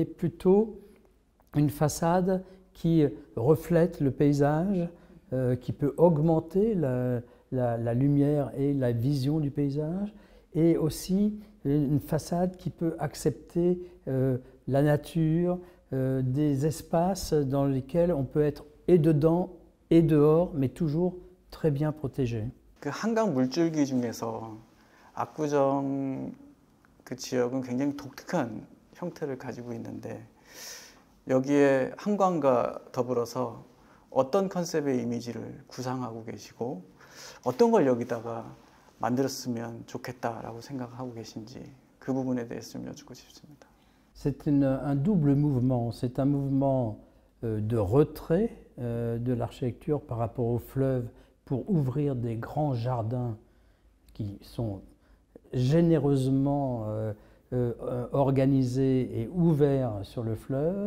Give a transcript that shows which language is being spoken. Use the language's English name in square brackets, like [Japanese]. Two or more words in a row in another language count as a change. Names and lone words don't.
[French] plutôt une façade qui reflète le paysage, qui peut augmenter la lumière et la vision du paysage, et aussi une façade qui peut accepter la nature, des espaces dans lesquels on peut être et dedans et dehors, mais toujours très bien protégé. [Korean] 그 한강 물줄기 중에서 압구정 그 지역은 굉장히 독특한 형태를 가지고 있는데 여기에 한강과 더불어서 어떤 컨셉의 이미지를 구상하고 계시고 어떤 걸 여기다가 만들었으면 좋겠다라고 생각하고 계신지 그 부분에 대해서 좀 여쭙고 싶습니다. [French] C'est un double mouvement. C'est un mouvement de retrait de l'architecture par rapport au fleuve pour ouvrir des grands jardins qui sont généreusement organisés et ouverts sur le fleuve.